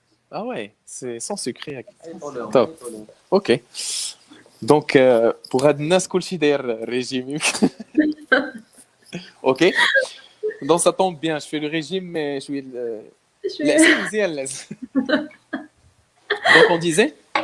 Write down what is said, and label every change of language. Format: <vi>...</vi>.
<fr>Ah ouais, c'est sans sucre. Top. OK. Donc pour</fr> <ar>هاد الناس كلشي داير ريجيم. OK.</ar> <fr>Donc ça tombe bien, je fais le régime mais je suis Donc on disait</fr>